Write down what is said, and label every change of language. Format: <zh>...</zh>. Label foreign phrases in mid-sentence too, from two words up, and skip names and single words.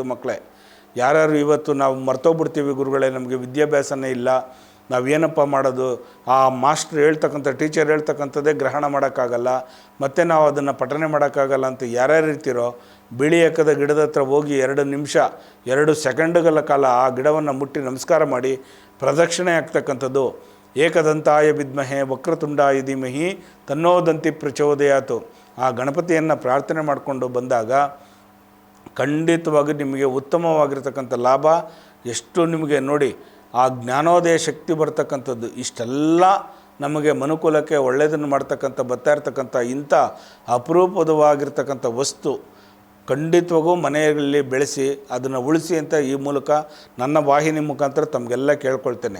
<kn>ಮಕ್ಕಳೇ, ಯಾರ್ಯಾರು ಇವತ್ತು ನಾವು ಮರ್ತೋಗ್ಬಿಡ್ತೀವಿ, ಗುರುಗಳೇ ನಮಗೆ ವಿದ್ಯಾಭ್ಯಾಸನೇ ಇಲ್ಲ, ನಾವೇನಪ್ಪ ಮಾಡೋದು, ಆ ಮಾಸ್ಟ್ರ್ ಹೇಳ್ತಕ್ಕಂಥ ಟೀಚರ್ ಹೇಳ್ತಕ್ಕಂಥದ್ದೇ ಗ್ರಹಣ ಮಾಡೋಕ್ಕಾಗಲ್ಲ, ಮತ್ತು ನಾವು ಅದನ್ನು ಪಠನೆ ಮಾಡೋಕ್ಕಾಗಲ್ಲ ಅಂತ ಯಾರ್ಯಾರು ಇರ್ತೀರೋ, ಬಿಳಿ ಎಕ್ಕದ ಗಿಡದ ಹತ್ರ ಹೋಗಿ 2 ನಿಮಿಷ 2 ಸೆಕೆಂಡುಗಳ ಕಾಲ ಆ ಗಿಡವನ್ನು ಮುಟ್ಟಿ ನಮಸ್ಕಾರ ಮಾಡಿ ಪ್ರದಕ್ಷಿಣೆ ಆಗ್ತಕ್ಕಂಥದ್ದು.</kn> <sa>ಏಕದಂತಾಯ ವಿದ್ಮಹೆ ವಕ್ರತುಂಡಾಯ ಧೀಮಹಿ ತನ್ನೋ ದಂತಿ ಪ್ರಚೋದಯಾತು.</sa> <kn>ಆ ಗಣಪತಿಯನ್ನು ಪ್ರಾರ್ಥನೆ ಮಾಡಿಕೊಂಡು ಬಂದಾಗ ಖಂಡಿತವಾಗಿ ನಿಮಗೆ ಉತ್ತಮವಾಗಿರ್ತಕ್ಕಂಥ ಲಾಭ ಎಷ್ಟು ನಿಮಗೆ ನೋಡಿ, ಆ ಜ್ಞಾನೋದಯ ಶಕ್ತಿ ಬರ್ತಕ್ಕಂಥದ್ದು. ಇಷ್ಟೆಲ್ಲ ನಮಗೆ ಮನುಕುಲಕ್ಕೆ ಒಳ್ಳೆಯದನ್ನು ಮಾಡ್ತಕ್ಕಂಥ ಬರ್ತಾ ಇರ್ತಕ್ಕಂಥ ಇಂಥ ಅಪರೂಪದವಾಗಿರ್ತಕ್ಕಂಥ ವಸ್ತು ಖಂಡಿತವಾಗೂ ಮನೆಯಲ್ಲಿ ಬೆಳೆಸಿ ಅದನ್ನು ಉಳಿಸಿ ಅಂತ ಈ ಮೂಲಕ ನನ್ನ ವಾಹಿನಿ ಮುಖಾಂತರ ತಮಗೆಲ್ಲ ಕೇಳ್ಕೊಳ್ತೇನೆ.</kn>